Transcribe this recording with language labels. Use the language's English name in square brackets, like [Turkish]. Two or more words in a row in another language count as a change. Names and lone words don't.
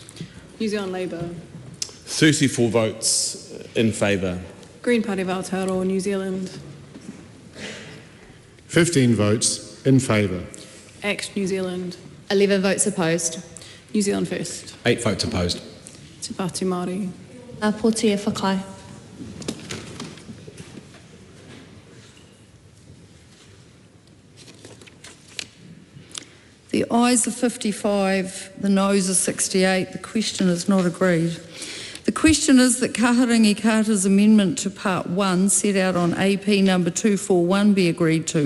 [English] New Zealand Labour. 34 votes in favour. Green Party of Aotearoa, New Zealand. 15 votes in favour. ACT, New Zealand. 11 votes opposed. New Zealand First. 8 votes opposed. Te Pāti Māori. [Māori] Ngā poti e whakai. [English] The ayes are 55, the noes are 68. The question is not agreed. The question is that Kaharangi Carter's amendment to Part 1 set out on AP number 241 be agreed to.